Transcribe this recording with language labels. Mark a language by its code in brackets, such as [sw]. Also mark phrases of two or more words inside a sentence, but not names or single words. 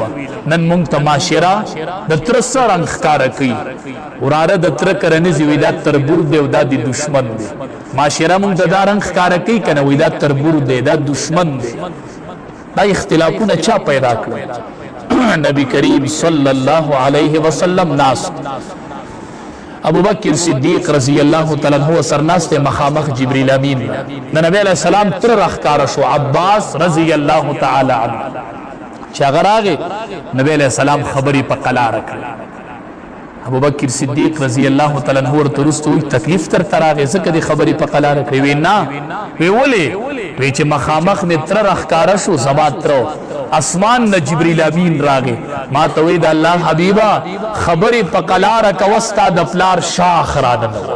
[ps] نن مونږ ته معاشره د تره څه رنګ ښکاره کوي، وراره د تره کره نه ځي وایي دا تربور دی او دا د دشمن دی. معاشره مونږ ته دا رنګ ښکاره کوي که نه، وایي دا تربور دی، دا دشمن دی. دا اختلافونه چا پیدا کړل؟ نبی کریم [ar] صلی الله علیه وسلم [ps] ناست، ابو بکر صدیق [ar] رضی اللہ تعالی عنہ [ps] سرناست مخامخ جبریل امین. نبی [ar] علیہ السلام [ps] تر رخکار شو عباس [ar] رضی اللہ تعالی عنہ [ps] چې هغه راغی، نبی [ar] علیہ السلام [ps] خبرې په قلاره کړې. ابو بکر صدیق [ar] رضی اللہ تعالی عنہ [ps] ورته وروسته وایي تکلیف درته راغی ځکه دې خبرې په قلاره کړې؟ وی نه. وی ولې؟ وی چې مخامخ مې تره رخکاره شو، زما تره اسمان نه جبریل امین راغی، ما ته وی د الله حبیبه خبرې په قلاره کوه ستا د پلار شاخ راننوت.